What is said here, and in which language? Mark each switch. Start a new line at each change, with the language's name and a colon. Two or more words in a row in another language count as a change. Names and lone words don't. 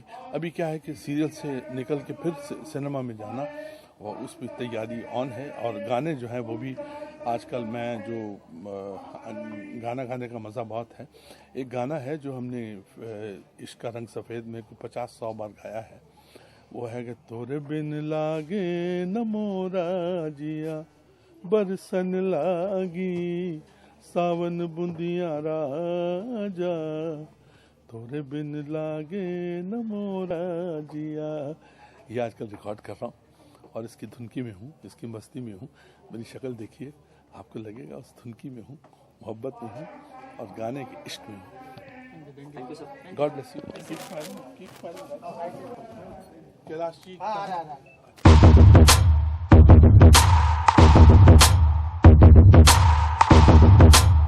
Hindi: अभी क्या है कि सीरियल से निकल के फिर सिनेमा में जाना, और उसमें तैयारी ऑन है। और गाने जो हैं वो भी आजकल मैं जो गाना गाने का मज़ा बहुत है। एक गाना है जो हमने इश्क का रंग सफ़ेद में 50-100 बार गाया है, वो है कि तोरे बिन लागे न मोरा जिया बरसन लागी सावन बुंदिया राजा, तोरे बिन लागे न मोरा जिया। ये आजकल रिकॉर्ड कर रहा हूँ और इसकी धुनकी में हूँ, इसकी मस्ती में हूँ। मेरी शक्ल देखिए, आपको लगेगा उस धुनकी में हूँ, मोहब्बत में हूँ और गाने के इश्क में हूँ।
English: thank you sir. God bless you. कैलाश जी